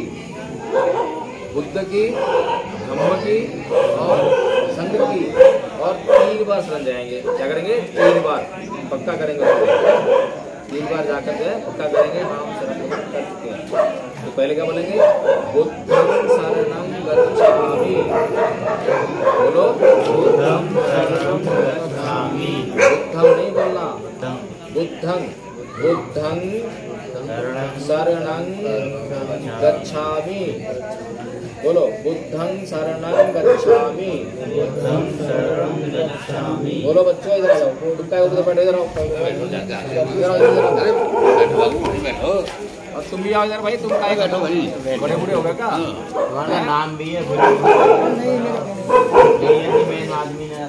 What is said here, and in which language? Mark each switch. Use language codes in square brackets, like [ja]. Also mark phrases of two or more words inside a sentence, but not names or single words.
[hi] बुद्ध की, धम्म की और संघ की, और 3 बार शरण जाएंगे। क्या करेंगे? 3 बार पक्का करेंगे। 3 बार जाकर के पक्का करेंगे हम शरण गमन कर चुके हैं। तो पहले क्या बोलेंगे? [pi] बुद्धं शरणं गच्छामि। बोलो बुद्धं शरणं गच्छामि। [hi] बुद्धं नहीं बोलना, [pi] बुद्धं शरणं गच्छामि। बोलो बुद्धं शरणं गच्छामि। [hi] बोलो बच्चों इधर आ जाओ, तुम क्या उधर बैठो, इधर आओ, बैठो। और तुम भी आओ इधर भाई, तुम क्या बैठो भाई, बड़े बूढ़े हो गए क्या? तुम्हारा नाम भी है मेन आदमी ने।